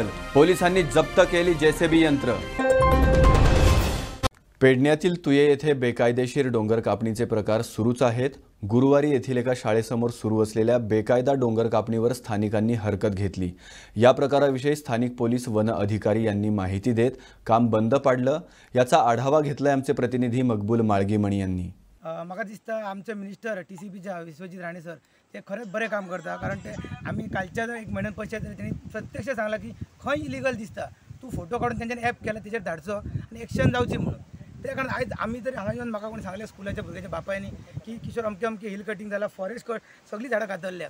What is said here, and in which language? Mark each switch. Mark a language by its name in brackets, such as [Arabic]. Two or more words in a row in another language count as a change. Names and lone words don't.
[Marathi] पोलिसांनी जप्त केली जेसीबी यंत्र। पेडण्यातील तुये येथे बेकायदेशीर डोंगर कापणीचे प्रकार सुरूच आहेत। गुरुवारी येथील एका शाळेसमोर सुरू असलेल्या बेकायदा डोंगर कापणीवर स्थानिकांनी हरकत घेतली। या प्रकाराविषयी स्थानिक पोलीस वन अधिकारी यांनी माहिती देत काम बंद पाडलं। याचा आढावा घेतलाय आमचे प्रतिनिधी मकबूल माळगीमणी यांनी। [Konkani] म्हाका दिसता आमचे मिनिस्टर TCPच्या विश्वजित राणे सर ते खरेंच बरे काम करता, कारण ते आम्ही कालच्या 1 महिन्यान पयशे त्यांनी प्रत्यक्ष सांगला की खंय इलिगल दिसता तू फोटो काढून त्यांच्यानी ॲप केला त्याचेर धाडचो आणि एक्शन जावची म्हणून। त्या कारण आयज आम्ही तरी हांगा येवन म्हाका कोणी सांगले स्कुलाच्या भुरग्याच्या बापायनी की किशोर अमके अमके [English] hill cutting [Konkani] जाला, [English] forest cut [Konkani] सगळी झाडां कातरल्या।